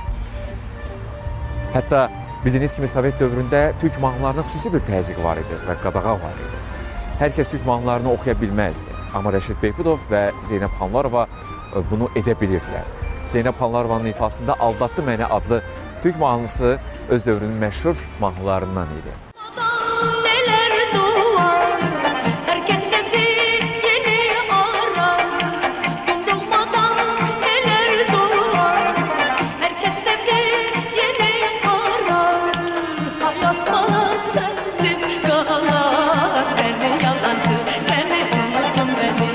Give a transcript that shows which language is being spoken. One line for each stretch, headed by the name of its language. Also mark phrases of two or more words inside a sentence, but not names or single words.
Azerbaijani: Hətta bildiyiniz kimi Sovet dövründə türk mahnılarına xüsusi bir təzyiq var idi və qadağa var idi. Hər kəs türk mahnılarını oxuya bilməzdi. Amma Rəşid Behbudov və Zeynəb Xanlarova bunu edə bilirdilər. Zeynəb Xanlarovanın ifasında Aldatdı Məni adlı türk mahnısı öz dövrünün məşhur mahnılarından idi.
Turkish: Neler doğar, herkes de bir yeni arar. Gün doğmadan neler doğar, herkes de bir yeni arar. Hayat bana sensiz kalar, seni yalancı, seni unuttun beni.